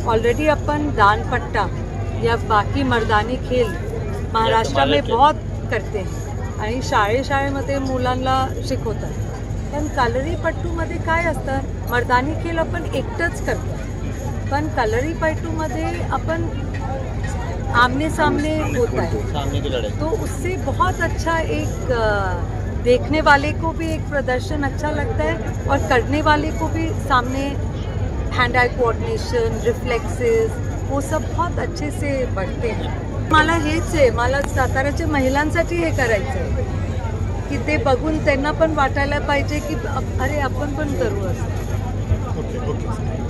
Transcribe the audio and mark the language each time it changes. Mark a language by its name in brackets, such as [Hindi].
[Hindi] Already अपन दानपट्टा या बाकी मर्दानी खेल महाराष्ट्र में बहुत करते हैं [Marathi] आणि शाळेमध्ये मुलांना शिकवतात. पण कलरीपट्टूमध्ये काय असतं, मर्दानी खेळ आपण एकटंच करतो, पण कलरीपट्टूमध्ये [Hindi] अपन आमने सामने होता है, तो उससे बहुत अच्छा एक देखने वाले को भी एक प्रदर्शन अच्छा लगता है और करने वाले को भी सामने हैंड आई कोऑर्डिनेशन, रिफ्लेक्सेस, वो सब बहुत अच्छे से बढ़ते हैं. [Marathi] मला हेच आहे, मला साताऱ्याच्या महिलांसाठी हे करायचं आहे की ते बघून त्यांना पण वाटायला पाहिजे की अरे आपण पण करू असं.